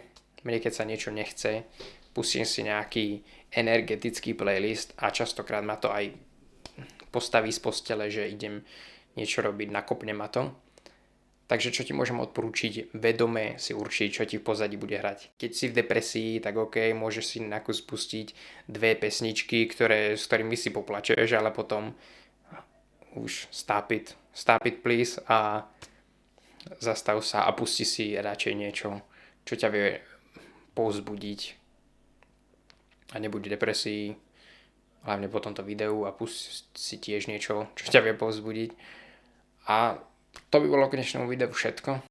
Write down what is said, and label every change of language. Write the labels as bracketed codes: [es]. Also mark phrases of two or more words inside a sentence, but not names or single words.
[sk] Mne keď sa niečo nechce, pustím si nejaký energetický playlist a častokrát ma to aj postaví z postele, že idem niečo robiť, nakopne ma to. Takže čo ti môžem odporúčiť, vedome si určiť, čo ti v pozadí bude hrať. Keď si v depresii, tak OK, môžeš si na kus pustiť 2 pesničky, s ktorými si poplačeš, ale potom už [en] stop it please [sk] a zastav sa a pusti si radšej niečo, čo ťa vie povzbudiť a nebuď v depresii, hlavne po tomto videu a pusti si tiež niečo, čo ťa vie povzbudiť. A to by bolo k dnešnému videu všetko.